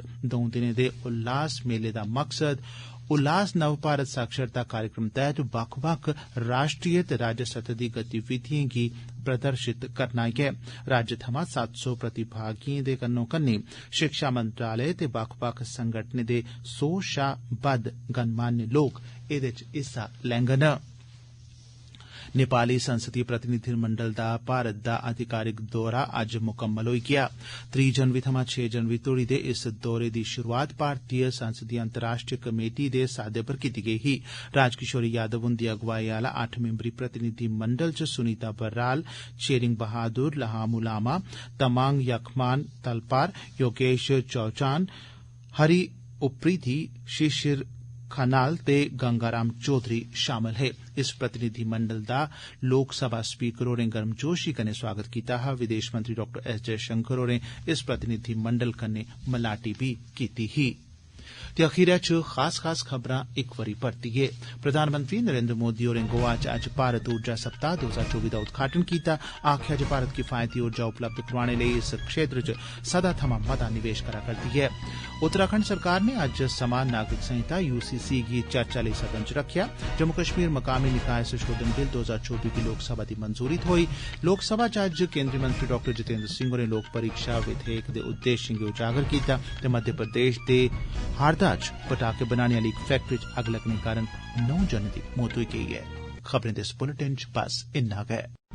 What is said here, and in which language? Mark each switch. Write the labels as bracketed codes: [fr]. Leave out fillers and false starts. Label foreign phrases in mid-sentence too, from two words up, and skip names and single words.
[doi] 2 दिनें दे उल्लास मेले दा मकसद उल्लास नव भारत साक्षरता कार्यक्रम तैह्त बक्ख-बक्ख राष्ट्रीय ते राज्य सतह दी गतिविधिएं गी प्रदर्शित करना ऐ। राज्य थमां 700 प्रतिभागिएं दे कन्नो-कन्नी शिक्षा मंत्रालय ते बक्ख-बक्ख संगठनें दे 100 शा बद्ध गणमान्य लोक एह्दे च हिस्सा लैंगन। नेपाली संसदीय प्रतिनिधिमंडल दा भारत दा अधिकारिक दौरा अज्ज मुकम्मल होई गेआ। 3 जनवरी थमां 6 जनवरी तोड़ी दे इस दौरे दी शुरुआत भारतीय संसदीय अंतर्राष्ट्रीय कमेटी दे सादे पर कीती गेई ही। राजकिशोरी यादव हुंदी अगुवाई आला 8 मैंबरी प्रतिनिधिमंडल च सुनीता बर्राल, शेरिंग बहादुर, लहामू लामा, तमांग यखमान तलपार, योगेश चौचान, हरि उप्रीति, शिशिर खनाल ते गंगाराम चौधरी शामल हे। इस प्रतिनिधिमंडल दा लोकसभा स्पीकर होरें गर्मजोशी कन्नै स्वागत कीता हा। विदेश मंत्री डॉ एस जयशंकर होरें इस प्रतिनिधिमंडल कन्नै मलाटी बी कीती ही। ते अखीरै च खास खबरां इक बारी परतियै। प्रधानमंत्री नरेंद्र मोदी होरें गोवा च अज्ज भारत ऊर्जा सप्ताह 2024 दा उद्घाटन कीता। आखेआ जे भारत किफायती ऊर्जा उपलब्ध करोआने लेई इस क्षेत्र च सदा थमां मता निवेश करा करदी ऐ। उत्तराखंड सरकार ने अज्ज समान नागरिक संहिता यूसीसी गी चर्चा लेई सदन च रखेआ। जम्मू कश्मीर मकामी निकाय संशोधन बिल 2024 गी लोकसभा दी मंजूरी थ्होई। लोकसभा च अज्ज केंद्रीय मंत्री डॉ जितेंद्र सिंह होरें लोक परीक्षा विधेयक दे उद्देश्यें गी उजागर कीता ते मध्य प्रदेश दे हारदा च पटाखे बनाने आली इक फैक्टरी च अग्ग लगने कारण 9 जनें दी मौत होई गेई ऐ। खबरें दे इस बुलेटिन च बस इन्ना गै।